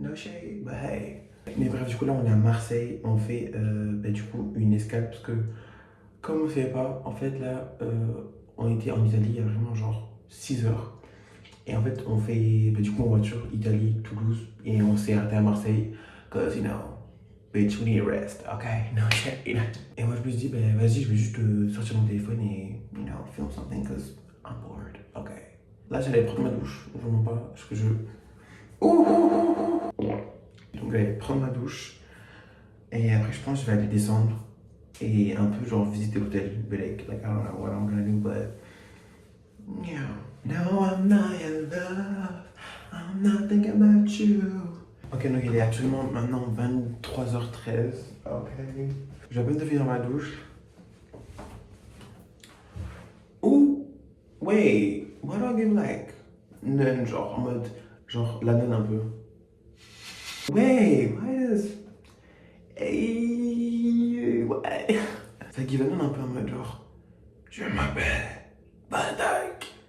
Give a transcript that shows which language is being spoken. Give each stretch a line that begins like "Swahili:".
English: No shade, but hey.
French: Mais bref, du coup là on est à Marseille. On fait du coup une escale parce que comme on ne savait pas, en fait là on était en Italie il y a vraiment genre 6 heures. Et en fait on fait du coup en voiture Italie, Toulouse et on s'est arrêté à Marseille.
English: Cause you know, bitch we need rest, ok? No shit.
French: Et moi je me suis dit vas-y je vais juste sortir mon téléphone et
English: you know film something cause I'm bored, ok?
French: Là j'allais prendre ma douche, je ne vois pas ce que je... Donc j'allais prendre ma douche et après je pense que je vais aller descendre et un peu genre visiter l'hôtel.
English: But like I don't know what I'm gonna do, but yeah. No, I'm not in love. I'm not thinking about you.
French: Ok, donc il est actuellement maintenant 23h13. Ok. Je viens à peine de finir ma douche.
English: Ouh, wait, what do I give like?
French: Nun, genre en mode, genre la nonne un peu.
English: Wait, why is...
French: Hey, ouais. Ça give la nonne un peu en mode genre, je m'appelle Van Dyke.